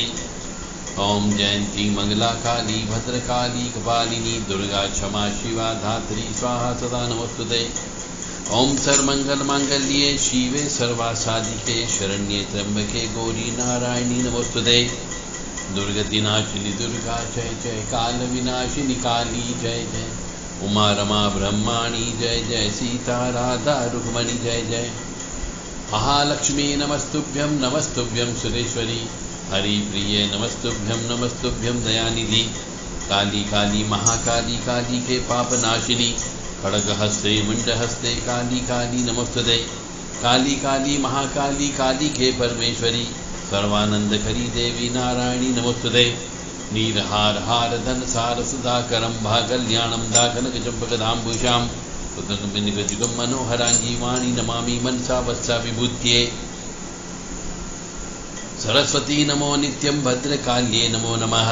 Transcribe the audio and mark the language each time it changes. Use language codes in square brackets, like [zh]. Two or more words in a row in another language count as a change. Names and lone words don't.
[sa] ओम जयंती मंगला काली भद्रकाली कपालिनी दुर्गा क्षमा शिवा धात्री स्वाहा सदा नमस्तुते। ओम सर्वमंगल मांगल्ये शिवे सर्वासाधिके शरण्ये त्र्यंबके गौरी नारायणी नमस्तुते। दुर्गति नाशिनी दुर्गा जय जय काल विनाशिनी काली जय जय। उमा रमा ब्रह्माणी जय जय सीता राधा रुक्मणी जय जय। महालक्ष्मी नमस्तुभ्यं सुरेश्वरी हरिप्रिये नमस्तुभ्यं दयानिधि। काली काली महाकाली काली के पाप नाशिनी खड़ग हस्ते मुंड हस्ते काली काली नमस्तुते। काली काली महाकाली काली के परमेश्वरी सर्वानंद करी देवी नारायणी नमस्तुते। नीरहार हार धन सार सुधाकरम भागल्याणम दाकनक चंपकदाम्बुषाम उदकमिनिगजुगम मनोहरांगी वाणी नमामि मनसा वत्सा विभूत्ये। सरस्वती नमो नित्यं भद्रकाल्ये नमो नमः।